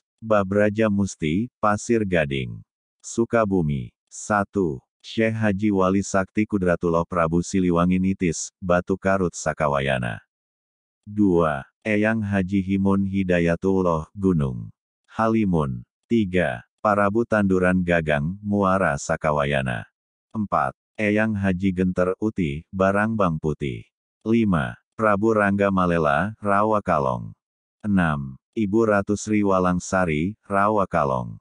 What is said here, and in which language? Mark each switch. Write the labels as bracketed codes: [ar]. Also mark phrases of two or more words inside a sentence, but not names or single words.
[id] Mbah Braja Musti, Pasir Gading, Sukabumi. 1. Syekh Haji Wali Sakti Kudratullah Prabu Siliwangi Nitis, Batu Karut Sakawayana. 2. Eyang Haji Himun Hidayatullah, Gunung Halimun. 3. Parabu Tanduran Gagang, Muara Sakawayana. 4. Eyang Haji Genter Uti, Barangbang Putih. 5. Prabu Rangga Malela, Rawakalong. 6. Ibu Ratu Sri Walangsari, Rawakalong.